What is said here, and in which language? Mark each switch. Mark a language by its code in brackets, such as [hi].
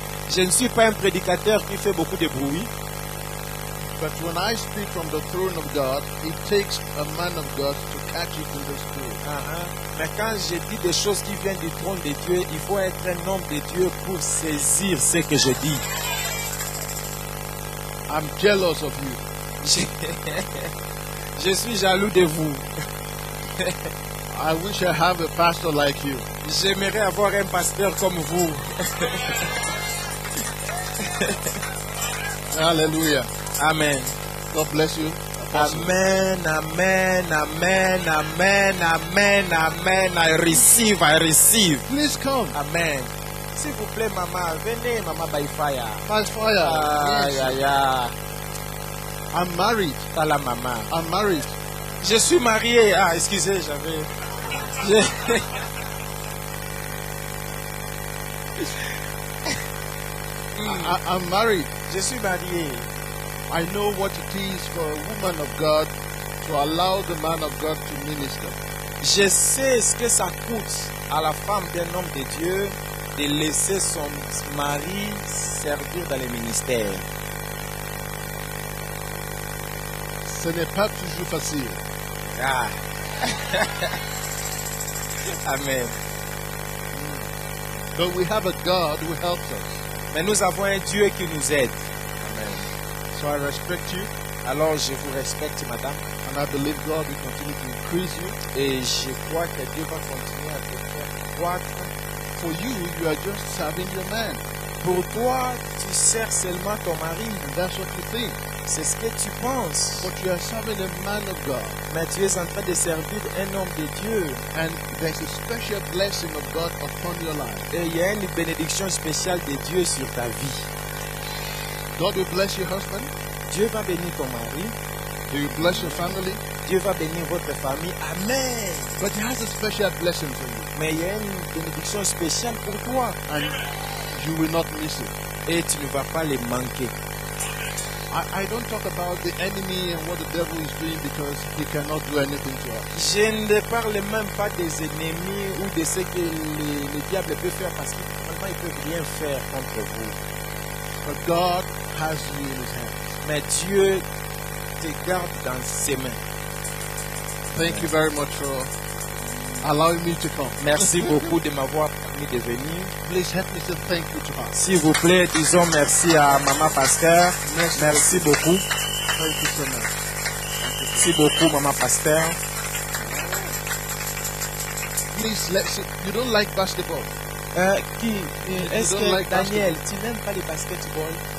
[fr] Je ne suis pas un prédicateur qui fait beaucoup de bruit. [en] But when I speak from the throne of God, it takes a man of God to catch it in the spirit. [fr] Mais quand je dis des choses qui viennent du trône de Dieu, il faut être un homme de Dieu pour saisir ce que je dis. [en] I'm jealous of you. [fr] Je suis jaloux de vous. [en] I wish I have a pastor like you. [fr] J'aimerais avoir un pasteur comme vous. [en] Hallelujah. Amen. God bless you. Apostle. Amen, amen, amen, amen, amen, amen. I receive, I receive. Please come. Amen. [fr] S'il vous plaît, maman, venez, maman, [en] by fire. By fire. Ah, Yes. ya, ya. I'm married. [fr] Pas la maman. [en] I'm married. [fr] Je suis marié. Ah, excusez, j'avais... [en] I'm married. [fr] Je suis marié. [en] I know what it is for a woman of God to allow the man of God to minister. [fr] Je sais ce que ça coûte à la femme d'un homme de Dieu de laisser son mari servir dans le ministère. Ce n'est pas toujours facile. Ah. [en] Amen. But we have a God who helps us. [fr] Mais nous avons un Dieu qui nous aide. [en] Amen. So I respect you. [fr] Alors je vous respecte, madame. [en] And I believe God will continue to increase you. [fr] Et je crois que Dieu va continuer à te faire croître. [en] For you, you are just serving your man. [fr] Pour toi, tu sers seulement ton mari. [en] And that's what you think. [fr] C'est ce que tu penses. [en] But you are serving a man of God. [fr] Mais tu es en train de servir un homme de Dieu. [en] And there's a special blessing of God upon your life. [fr] Et il y a une bénédiction spéciale de Dieu sur ta vie. [en] God will bless your husband. [fr] Dieu va bénir ton mari. [en] He will bless your family. [fr] Dieu va bénir votre famille. [en] Amen. But he has a special blessing for you. [fr] Mais il y a une bénédiction spéciale pour toi. [en] And you will not miss it. [fr] Et tu ne vas pas les manquer. [en] I don't talk about the enemy and what the devil is doing because he cannot do anything to us. [fr] Je ne parle même pas des ennemis ou de ce que le diable peut faire parce qu'il ne peut rien faire contre vous. [en] But God has you in his hands. [fr] Mais Dieu te garde dans ses mains. [en] Thank you very much for allowing me to come. [fr] Merci beaucoup de m'avoir permis de venir. [en] Please help me say thank you to her. [fr] S'il vous plaît, disons merci à Maman Pasteur. Merci beaucoup. [en] Thank you so much. [fr] Merci beaucoup, Maman Pasteur. [en] Please, you don't like basketball. [fr] Est-ce [en] don't [fr] que [en] like [fr] Daniel, tu n'aimes pas le basketball?